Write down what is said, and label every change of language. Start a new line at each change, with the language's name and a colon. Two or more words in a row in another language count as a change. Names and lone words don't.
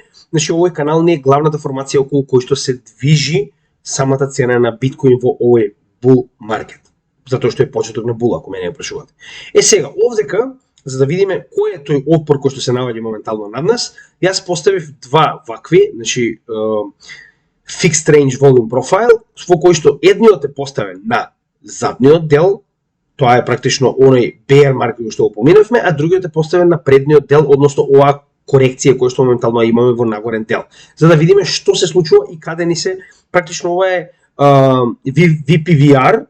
Macedonian: Значи овој канал не е главната формација околу кој што се движи самата цена на биткоин во овој
English: bull market,
Macedonian: затоа што е почеток на bull, ако мене ја прашувате. Сега овдека, за да видиме кој е тој отпор кој што се наоѓа моментално над нас, јас поставив два вакви, значи
English: fixed range volume profile,
Macedonian: во кој што едниот е поставен на задниот дел, тоа е практично оној
English: bear market
Macedonian: што го поминавме, а другиот е поставен на предниот дел, односно оваа корекција која што моментално имаме во нагорен дел, за да видиме што се случува и каде ни се практично ова е VPVR.